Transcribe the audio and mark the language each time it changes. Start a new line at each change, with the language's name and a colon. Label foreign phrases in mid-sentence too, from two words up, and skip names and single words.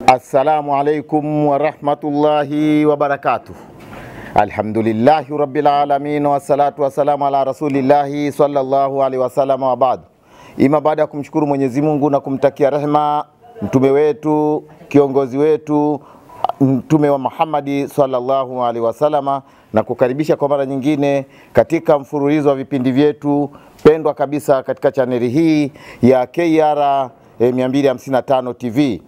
Arabic: السلام عليكم ورحمة الله وبركاته. الحمد لله رب العالمين والصلاة والسلام على رسول الله صلى الله عليه وسلم وبعد.
Swahili: Ima baada ya kumshukuru Mwenyezi Mungu na kumtakia rehema mtume wetu, kiongozi wetu, mtume wa Muhammad
Arabic: صلى الله عليه وسلم,
Swahili: na kukaribisha kwa mara nyingine katika mfululizo wa vipindi vyetu pendwa kabisa katika chaneli hii ya KR 255 TV.